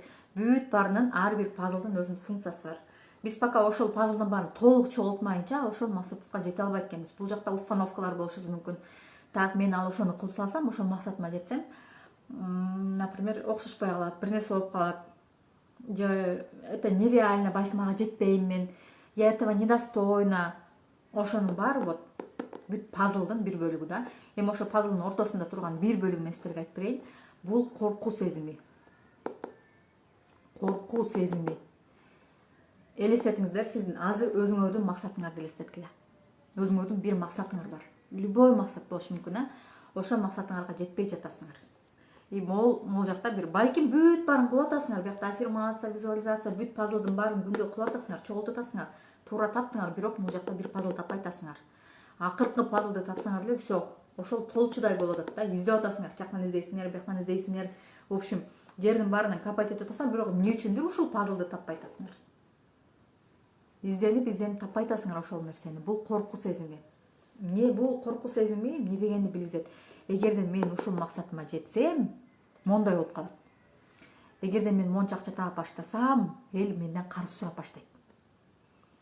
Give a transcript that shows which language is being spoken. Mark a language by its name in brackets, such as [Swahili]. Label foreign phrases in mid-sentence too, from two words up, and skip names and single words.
[Kyrgyz] Бүт баарынын ар бир пазлдын өзүнүн функциясы бар. Биз пока ошол пазлдын баарын толук чогултмайынча ошол максатыбызга жете албайт экенбиз. Бул жакта установкалар болушу мүмкүн. Так, мен ал ошону кылып салсам, ошол максатыма жетсем, например, окшошпой калат, бир нерсе болуп калат. [Russian] Же это нереально, [Kyrgyz] балким ага жетпейм мен. [Russian] Я этого недостойна. [Kyrgyz] Ошонун баары вот бүт пазлдын бир бөлүгү да. Эми ошо пазлдын ортосунда турган бир бөлүгүн мен силерге айтып берейин. Бул коркуу сезими. Коркуу сезими. Элестетиңиздер, сиздин азыр өзүңөрдүн максатыңарды элестеткиле. Өзүңөрдүн бир максатыңар бар. Любой максат болушу мүмкүн, Ошол максатыңарга жетпей жатасыңар. И могул жакта бир балким бүт баарын кылып атасыңар, биякта аффирмация, визуализация, бүт пазлдын баарын күндө кылып атасыңар, чогултуп атасыңар, туура таптыңар, бирок бул жакта бир пазл таппай атасыңар. Акыркы пазлды тапсаңар деле все, ошол толчудай болуп атат да. Издеп атасыңар, жактан издейсиңер, бияктан издейсиңер. [Russian] В общем, [Kyrgyz] жердин баарынан копать этип атасыңар, бирок эмне үчүндүр ушул пазлды таппай атасыңар. Изденип таппай атасыңар ошол нерсени. Бул коркуу сезими. Эмне бул коркуу сезими эмне дегенди билгизет. Эгерде мен ушул максатыма жетсем, мондай болуп калат. Эгерде мен монча акча таап баштасам, эл менден карыз сурап баштайт.